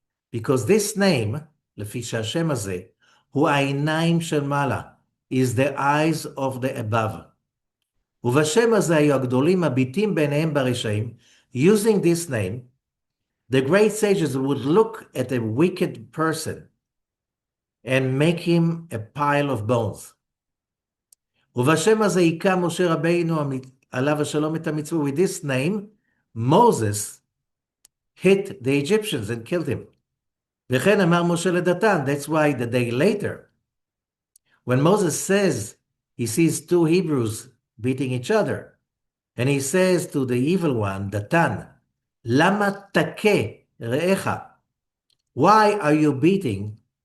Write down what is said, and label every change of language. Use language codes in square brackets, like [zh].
[en] Because this name, [he] לפי שהשם הזה, הוא העיניים של מעלה, [en] is the eyes of the above. [he] ובשם הזה היו הגדולים מביטים בעיניהם ברשעים, [en] using this name, the great sages would look at a wicked person and make him a pile of bones. [he] ובשם הזה היכה משה רבינו עליו השלום את המצווה. [en] With this name, Moses hit the Egyptians and killed him. [he] וכן אמר משה לדתן, [en] that's why the day later, when Moses says he sees two Hebrews beating each other, and he says to the evil one, Datan, [he] lama take re'echa, [en] why are you beating